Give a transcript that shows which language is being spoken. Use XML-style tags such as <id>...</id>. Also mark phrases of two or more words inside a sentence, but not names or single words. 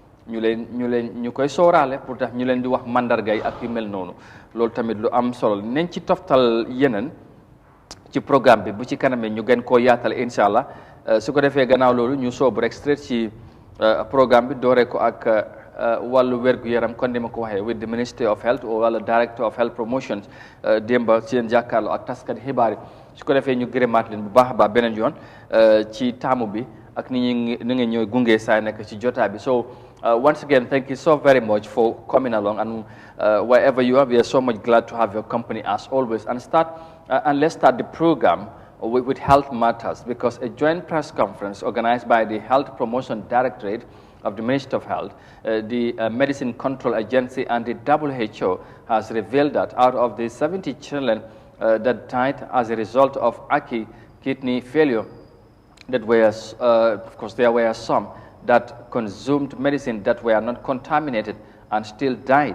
<wo>ñu koy sooraale pour tax ñu leen di wax mandarga yi ak yu mel noonu loolu tamit lu am solo nañ ci toftal yeneen ci programme bi bu ci kanamee ñu gën koo yaatal</wo> <ar>إن شاء الله</ar> <wo>su ko defee gannaaw loolu ñu soobu rek straight ci programme bi dooree ko ak wàllu wér-gu-yaram kon ni ma ko waxee</wo> <en>with the Ministry of Health</en> <wo>wala</wo> <en>Director of Health Promotions</en> <wo>démba seen jàkkaarloo ak taskat xibaar yi su ko defee ñu gërëmaat leen bu baax a baax beneen yoon ci taamu bi ak ni nga ñëw gunge saa nekk ci jotaay bi</wo> <en>so once again thank you so very much for coming along and wherever you are we are so much glad to have your company as always and let's start the program with health matters because a joint press conference organized by the Health Promotion Directorate of the Ministry of Health, the Medicine Control Agency and the WHO has revealed that out of the 70 children that died as a result of acute kidney failure, that were, of course, there were some that consumed medicine that were not contaminated and still died.</en>